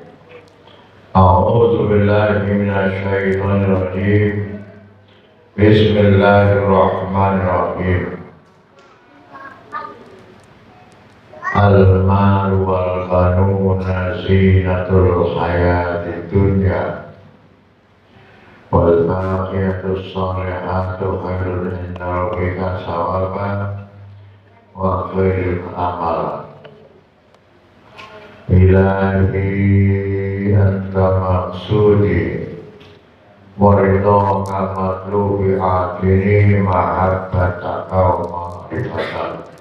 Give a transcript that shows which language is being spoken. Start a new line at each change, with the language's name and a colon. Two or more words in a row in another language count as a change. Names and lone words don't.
Arabic: أعوذ بالله من الشيطان الرجيم. Bismillahirrahmanirrahim. المال والبنون زينة الحياة الدنيا والباقيات الصالحات خير عند ربك ثوابا وخير أملا. إلهي أنت مقصودي ورضاك مطلوبي أعطني محبتك ومعرفة.